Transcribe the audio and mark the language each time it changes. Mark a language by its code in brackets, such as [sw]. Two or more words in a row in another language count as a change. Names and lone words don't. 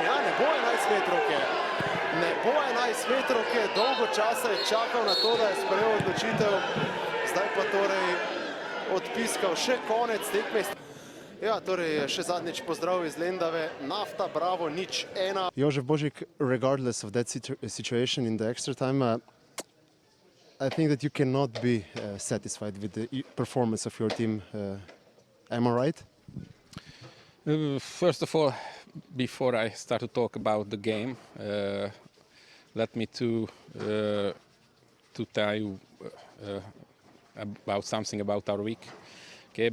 [sl] Ja, ne bo 11-metrovke. Ne bo 11-metrovke, dolgo časa je čakal na to, da je sprejel odločitev. Zdaj pa torej odpiskal še konec tekme. Ja, torej še zadnjič pozdrav iz Lendave. Nafta, Bravo, 0-1. Jožef Božik, [en] regardless of that situation in the extra time, I think that you cannot be satisfied with the performance of your team. Am I right? First of all, before I start to talk about the game, let me to tell you about something about our week, okay?